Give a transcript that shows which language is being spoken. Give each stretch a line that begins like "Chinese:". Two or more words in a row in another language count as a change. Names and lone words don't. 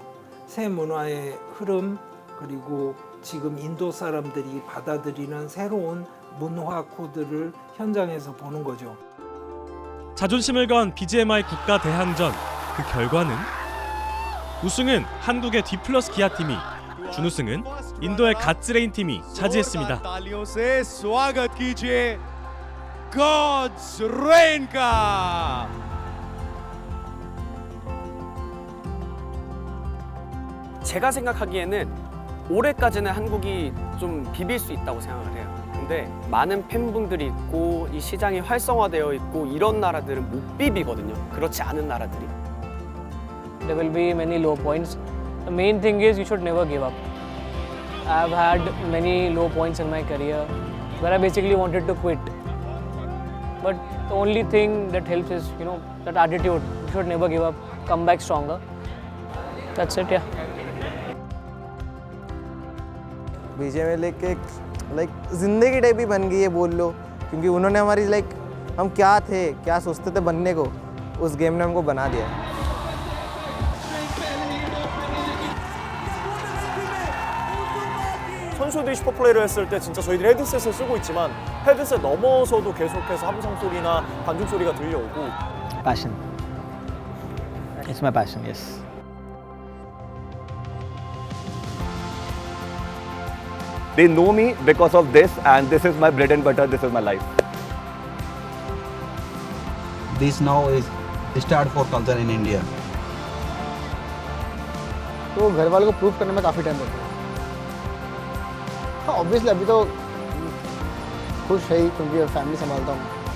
Korean: 새 문화의 흐름, 그리고 지금 인도 사람들이 받아들이는 새로운 문화 코드를 현장에서 보는 거죠. 자존심을 건 BGMI 국가 대항전, 그 결과는 우승은 한국의 D+ 기아팀이, 준우승은 인도의 갓즈레인 팀이 차지했습니다.
Hindi: तालियों से स्वागत कीजिए God's Rain का।
Korean: 제가 생각하기에는 올해까지는 한국이 좀 비빌 수 있다고 생각을 해요. 근데 많은 팬분들이 있고 이 시장이 활성화되어 있고 이런 나라들은 못 비비거든요. 그렇지 않은 나라들이.
English: There will be many low points. The main thing is you should never give up. I've had many low points in my career where I basically wanted to quit. But the only thing that helps is, that attitude. You should never give up. Come back stronger. That's it, yeah.
Hindi: बीजेएमआई लेके जिंदगी टाइप ही बन गई है बोल लो, क्योंकि उन्होंने हमारी हम क्या थे, क्या सोचते थे बनने को, उस गेम ने हमको बना दिया।
Korean: 선수들이 슈퍼플레이를 했을 때 진짜 저희들이 헤드셋을 쓰고 있지만 헤드셋 넘어서도 계속해서 함성 소리나 관중 소리가 들려오고.
English: Passion. It's my passion, yes. They know me because of this, and this is my bread and butter, this is my life. This now is start for culture in India.
Hindi: तो घर वालों को प्रूव करने में काफ़ी टाइम लगता है। हाँ ऑब्वियसली अभी तो खुश है ही, क्योंकि फैमिली संभालता हूँ।